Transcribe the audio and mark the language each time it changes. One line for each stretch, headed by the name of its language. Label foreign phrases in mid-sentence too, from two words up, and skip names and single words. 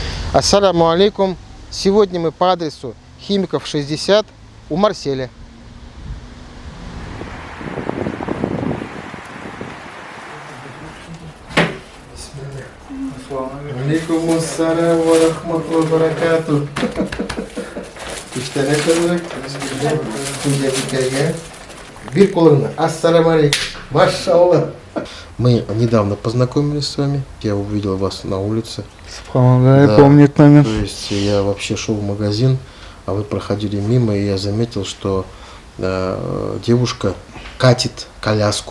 Arabic: السلام عليكم.
Russian: Сегодня мы по адресу Химиков 60 у Марселя.
Arabic: عليكم السلام و رحمة الله و بركاته.
Tatar: Бир колына.
Arabic: السلام عليكم.
Russian: Машаллах. Мы недавно познакомились с вами. Я увидел вас на улице. Субханаллах, я помню этот момент. То есть я вообще шел в магазин, а вы проходили мимо, и я заметил, что девушка катит коляску.